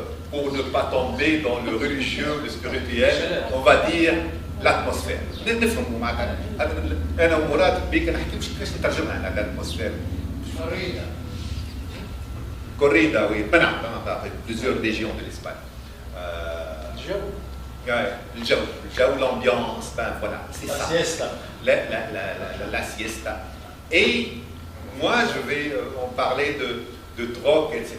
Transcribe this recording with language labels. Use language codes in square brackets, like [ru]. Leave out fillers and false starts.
[fr] Pour ne pas tomber dans le religieux, le spirituel, on va dire l'atmosphère. [ar] نفهموا معك انا ومراد بيك نحكي مش كيفاش نترجمها انا l'atmosphère. [fr] Corrida, oui. Ben non, plusieurs régions de l'Espagne. Le Jao, l'ambiance, ben voilà, c'est ça. Siesta. La siesta. Et moi, je vais en parler de drogue, etc.